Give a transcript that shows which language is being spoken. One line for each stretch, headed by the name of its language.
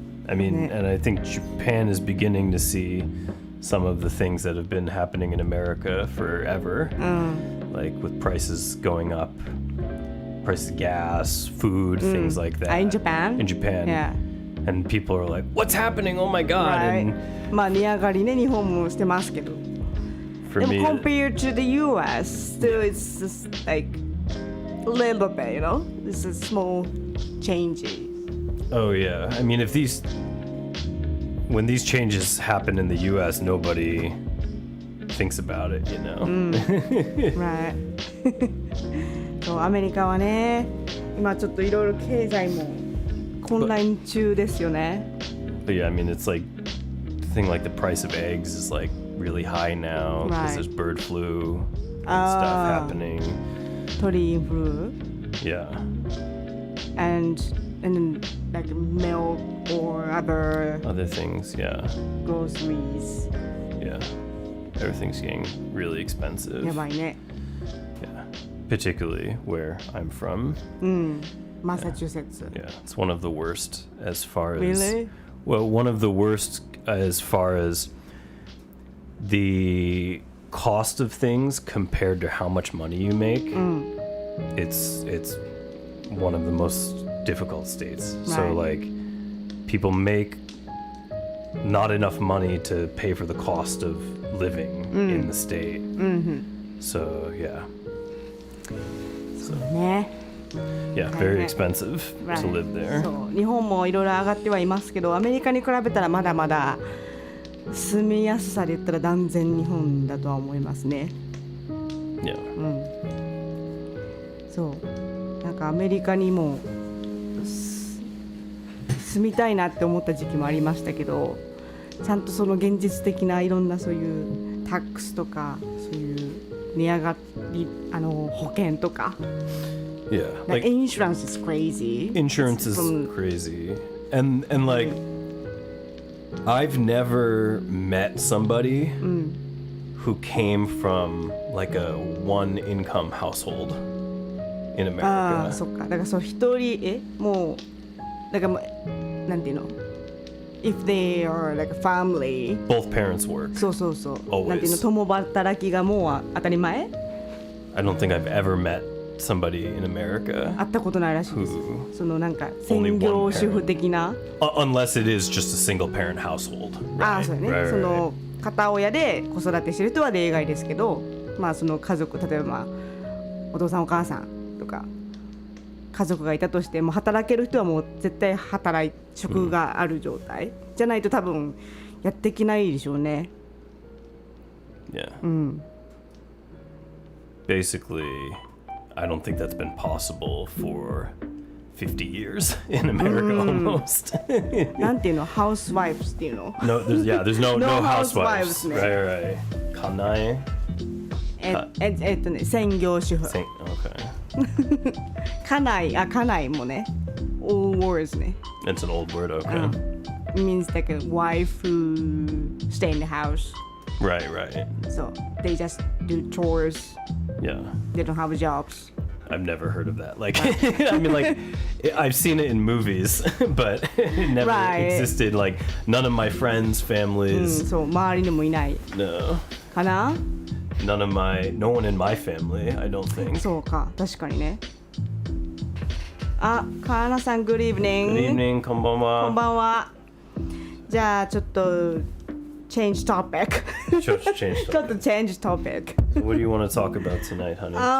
English: I mean, and I think Japan is beginning to see some of the things that have been happening in America forever. Like with prices going up, prices of gas, food, things like that. In Japan? In Japan. Yeah. And people are like, what's happening? Oh my God. Right. And
Japanese: まあ値上がりね、日本もしてますけど。
English: for me, compared to the US, still it's just like a little bit, you know? This is small changes. oh yeah. I mean, when these changes happen in the US, nobody thinks about it, you know? Right. そう、アメリカはね、今ちょっといろいろ経済も混乱中ですよね。 But yeah, I mean, it's like the thing like the price of eggs is like really high now because there's bird flu and stuff happening.
Japanese: 鳥インフル
English: Yeah. and then like milk or other Other things, yeah. groceries. Yeah. Everything's getting really expensive.
Japanese: やばいね。
English: Yeah. Particularly where I'm from.
Japanese: マサチューセッツ。
English: Yeah. It's one of the worst as far as. Really? Well, one of the worst as far as the cost of things compared to how much money you make. It's one of the most difficult states. So Right. like people make not enough money to pay for the cost of living in the state. So yeah. So
Japanese: ね。
English: yeah, very expensive to live there.
Japanese: そう日本もいろいろ上がってはいますけど、アメリカに比べたらまだまだ住みやすさで言ったら断然日本だとは思いますね。
English: Yeah.
Japanese: そうなんかアメリカにも住みたいなって思った時期もありましたけど、ちゃんとその現実的ないろんなそういうタックスとかそういう値上がり保険とか。
English: Yeah. Like insurance is crazy. Insurance is crazy. And like I've never met somebody who came from like a one income household in America.
Japanese: ああ、そっか。だからそう一人もうだからもうなんていうの
English: if they are like a family. Both parents work.
Japanese: そうそうそう。
English: Always.
Japanese: なんていうの共働きがもう当たり前
English: I don't think I've ever met somebody in America
Japanese: 会ったことないらしいです。
English: who
Japanese: そのなんか専業主婦的な。
English: unless it is just a single parent household.
Japanese: ああ、
English: Right?
Japanese: そうやね。
English: Right,
Japanese: そ
English: right,
Japanese: の片親で子育てしてる人は例外ですけど、まあその家族例えば、まあ、お父さんお母さんとか家族がいたとしても働ける人はもう絶対職がある状態、じゃないと多分やっていけないでしょうね。
English: Yeah. Basically, I don't think that's been possible for 50 years in America almost.
Japanese: なんていうの、ハウスワイフっていうの。
English: No, there's no No housewives. housewives ね。 Right. 家内。
Japanese: 専業主婦。
English: Okay.
Japanese: 家内もね。
English: All words
Japanese: ね。
English: It's an old word, okay. It means like a wife who stay in the house. Right. So they just do chores. Yeah. They don't have jobs. I've never heard of that. Like, I mean, like, I've seen it in movies, but it never existed. Like, none of my friends' families.
Japanese: そう、周りにもいない。
English: No.
Japanese: かな？
English: No one in my family, I don't think.
Japanese: そうか、確かにね。あ、カーナさん、
English: Good evening. Good evening,
Japanese: こんばんは。こんばんは。じゃあ、ちょっと、
English: change topic.
Japanese: ちょっと change
English: topic. So what do you want to talk about tonight, honey?